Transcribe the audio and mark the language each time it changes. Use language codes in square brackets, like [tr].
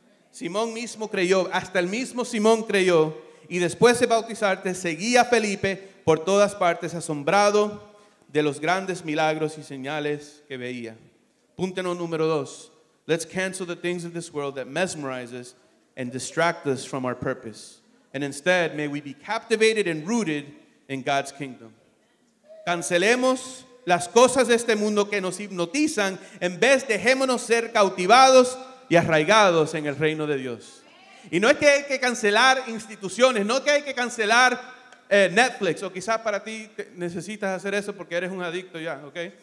[es] Simón mismo creyó, hasta el mismo Simón creyó, y después de bautizarse seguía a Felipe por todas partes, asombrado de los grandes milagros y señales que veía. Punto número 2. [en] Let's cancel the things of this world that mesmerizes and distract us from our purpose. And instead, may we be captivated and rooted in God's kingdom. [es] Cancelemos las cosas de este mundo que nos hipnotizan, en vez dejémonos ser cautivados y arraigados en el reino de Dios. Y no es que hay que cancelar instituciones, no es que hay que cancelar Netflix, o quizás para ti necesitas hacer eso porque eres un adicto ya, ¿ok?